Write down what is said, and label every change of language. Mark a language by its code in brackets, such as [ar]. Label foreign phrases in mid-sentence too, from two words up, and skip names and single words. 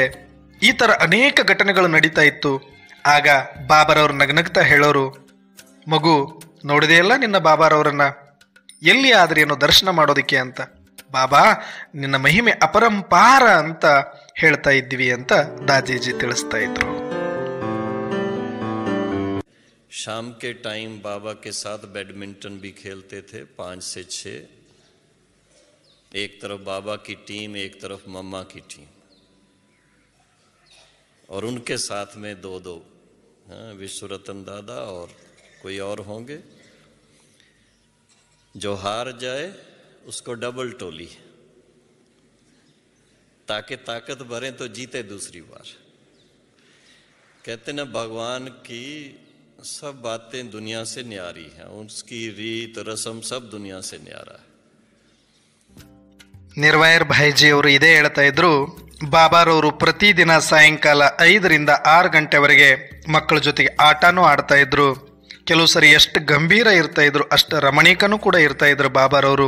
[kn] ಈ ಥರ ಅನೇಕ ಘಟನೆಗಳು ನಡೀತಾ ಇತ್ತು. ಆಗ ಬಾಬರವ್ರು ನಗನಗ್ತಾ ಹೇಳೋರು, ಮಗು ನೋಡಿದೆಯಲ್ಲ ನಿನ್ನ ಬಾಬಾರವರನ್ನ, ಎಲ್ಲಿ ಆದ್ರೆ ಏನೋ ದರ್ಶನ ಮಾಡೋದಕ್ಕೆ ಅಂತ. ಬಾಬಾ ನಿನ್ನ ಮಹಿಮೆ ಅಪರಂಪಾರ ಅಂತ ಹೇಳ್ತಾ ಇದ್ವಿ ಅಂತ ದಾದೀಜಿ ತಿಳಿಸ್ತಾ ಇದ್ರು. [hi] शाम के टाइम बाबा के साथ बैडमिंटन भी खेलते थे 5 से 6, एक तरफ बाबा की टीम, एक तरफ मम्मा की टीम, और उनके साथ में दो विश्वरतन दादा और कोई और होंगे. जो हार जाए उसको डबल टोली, ताकि ताकत भरे तो जीते दूसरी बार. कहते ना भगवान की सब बातें दुनिया से न्यारी हैं, उसकी रीत रस्म सब दुनिया से न्यारा है. [kn] ನಿರ್ವಾಯರ್ ಭಾಯ್ಜಿ ಅವರು ಇದೇ ಹೇಳ್ತಾ ಇದ್ರು. ಬಾಬಾರವರು ಪ್ರತಿದಿನ ಸಾಯಂಕಾಲ 5ರಿಂದ 6 ಗಂಟೆವರೆಗೆ ಮಕ್ಕಳ ಜೊತೆಗೆ ಆಟನೂ ಆಡ್ತಾ ಇದ್ರು. ಕೆಲವು ಸರಿ ಎಷ್ಟು ಗಂಭೀರ ಇರ್ತಾ ಇದ್ರು, ಅಷ್ಟು ರಮಣೀಕನೂ ಕೂಡ ಇರ್ತಾ ಇದ್ರು ಬಾಬಾರವರು.